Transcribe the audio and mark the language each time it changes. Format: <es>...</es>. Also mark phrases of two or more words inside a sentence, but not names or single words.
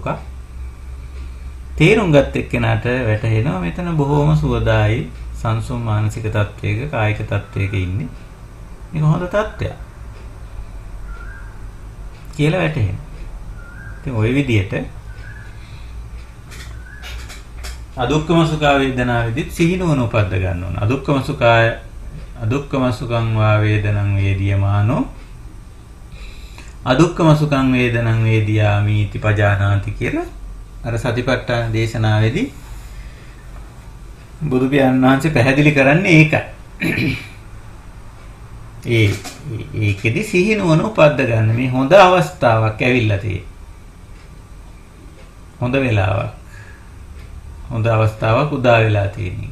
<si>තේරුම් ගත්ත එක්කෙනාට වැටහෙනවා මෙතන බොහොම සුවදායි සංසුම් මානසික තත්වයක, කායික තත්වයක ඉන්නේ. මේක හොඳ තත්ත්වයක් කියලා වැටහෙනවා. ඉතින් ওই විදිහට අදුක්ඛම සුඛ වේදනාවේදීත් සිහිනුවන උපද්ද ගන්න ඕන.</si> <pi>අදුක්ඛම සුඛං වා වේදනං වේදියමානෝ අදුක්ඛම සුඛං වේදනං වේදියාමි इति පජානාති</pi> <si>කියලා අර සතිපට්ඨාන දේශනාවේදී බුදු පියාණන් වහන්සේ පැහැදිලි කරන්නේ ඒකයි. ඒකෙදි සිහි නුවණ උපද්ද ගන්න මේ හොඳ අවස්ථාවක් ඇවිල්ලා තියෙන්නේ. හොඳ වෙලාවක්. හොඳ අවස්ථාවක් උදා වෙලා තියෙන්නේ.</si>